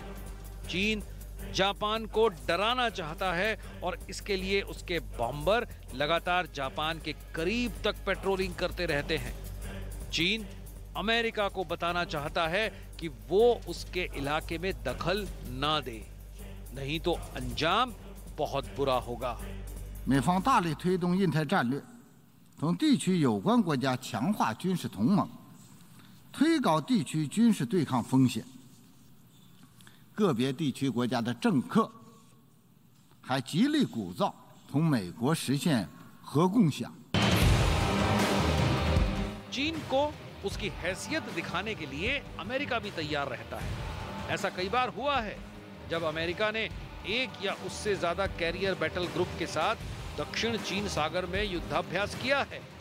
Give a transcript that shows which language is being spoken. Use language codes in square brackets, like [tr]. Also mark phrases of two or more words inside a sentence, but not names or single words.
[hi] चीन जापान को डराना चाहता है और इसके लिए उसके बॉम्बर लगातार जापान के करीब तक पेट्रोलिंग करते रहते हैं। चीन अमेरिका को बताना चाहता है कि वो उसके इलाके में दखल ना दे, नहीं तो अंजाम बहुत बुरा होगा। [zh] 美方大力推动印太战略，同地区有关国家强化军事同盟，推高地区军事对抗风险。个别地区国家的政客还极力鼓噪同美国实现核共享。 [hi] चीन को उसकी हैसियत दिखाने के लिए अमेरिका भी तैयार रहता है। ऐसा कई बार हुआ है जब अमेरिका ने एक या उससे ज्यादा कैरियर बैटल ग्रुप के साथ दक्षिण चीन सागर में युद्धाभ्यास किया है।